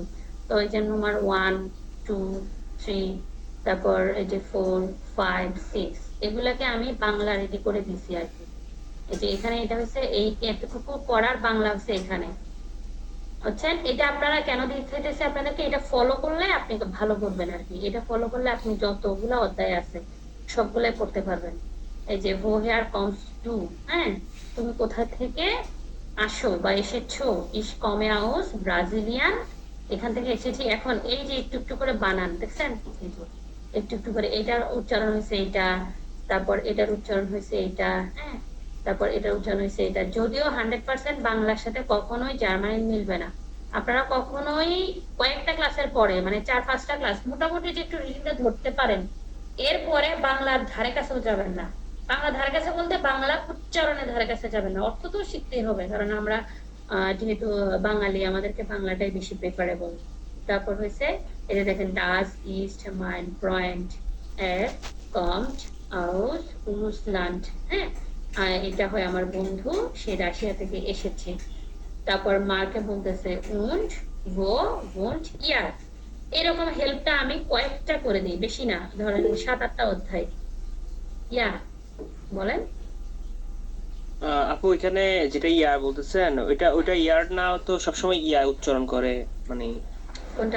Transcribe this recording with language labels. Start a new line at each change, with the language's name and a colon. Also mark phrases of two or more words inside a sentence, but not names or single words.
Bangla: তো এই যে নম্বর 1 2 3, তারপর এই যে 4 5 6 এগুলাকে আমি বাংলা রেডি করে দিছি আর কি। এই যে এখানে এটা হচ্ছে এই এতটুকু পড়ার বাংলা হচ্ছে এখানে, বুঝছেন? এটা আপনারা কেন দিতেছে আপনাদেরকে, এটা ফলো করলে আপনি তো ভালো করবেন আর কি। এটা ফলো করলে আপনি যতগুলো অধ্যায় আছে সবগুলাই পড়তে পারবেন। এই যে
German: woher kommst du,
Bangla: হ্যাঁ, তুমি কোথা থেকে আসো বা এসেছো,
German: ich komme aus Brasilien,
Bangla: এখান থেকে এসেছি। এখন এই যে একটু একটু করে বানান দেখছেন, এই যে একটু একটু করে এটার উচ্চারণ হয়েছে এটা, তারপর এটার উচ্চারণ হয়েছে এটা, হ্যাঁ, তারপর এটার উচ্চারণ হয়েছে এটা। যদিও 100% বাংলার সাথে কখনোই জার্মানি মিলবে না, আপনারা কখনোই কয়েকটা ক্লাসের পরে মানে 4-5টা ক্লাস মোটামুটি যে একটু রিডিংটা ধরতে পারেন, এরপরে বাংলার ধারে কাছেও যাবেন না। বাংলা ধারে কাছে বলতে বাংলা উচ্চারণের ধারে কাছে যাবেন না, অর্থ তো শিখতেই হবে, কারণ আমরা যেহেতু বাঙালি আমাদেরকে বাংলাটাই বেশি প্রেফারেবল। তারপর হয়েছে এই যে দেখেন
German: das ist mein Freund, er kommt aus Russland,
Bangla: হ্যাঁ, এটা হয় আমার বন্ধু, সে রাশিয়া থেকে এসেছে। তারপর মাকে বলতেছে
German: und wo wohnt ihr,
Bangla: এরকম হেল্পটা আমি কয়েকটা করে দিই, বেশি না, ধরেন 7-8টা অধ্যায়। ইয়া বলেন। আপু এখানে যেটা ইয়ার বলতেছেন ওইটা ইয়ার না, তো সবসময় ইয়া উচ্চারণ করে, মানে কোনটা